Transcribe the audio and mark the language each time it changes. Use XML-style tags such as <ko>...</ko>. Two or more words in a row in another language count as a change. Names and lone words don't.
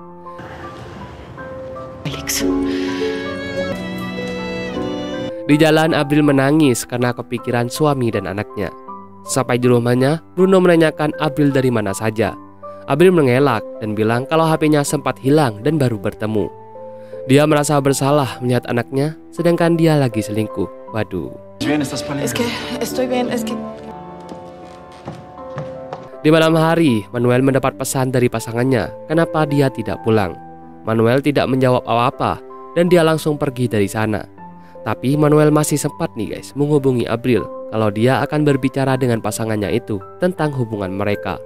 <id>Di jalan Abril menangis karena kepikiran suami dan anaknya. Sampai di rumahnya, Bruno menanyakan Abril dari mana saja. Abril mengelak dan bilang kalau HP-nya sempat hilang dan baru bertemu. Dia merasa bersalah melihat anaknya, sedangkan dia lagi selingkuh. Waduh.</id> <es>Bien, estás pálida. Es que estoy bien, es que...</es> <id>Di malam hari, Manuel mendapat pesan dari pasangannya, kenapa dia tidak pulang. Manuel tidak menjawab apa-apa, dan dia langsung pergi dari sana. Tapi Manuel masih sempat nih guys, menghubungi Abril, kalau dia akan berbicara dengan pasangannya itu, tentang hubungan mereka.</id>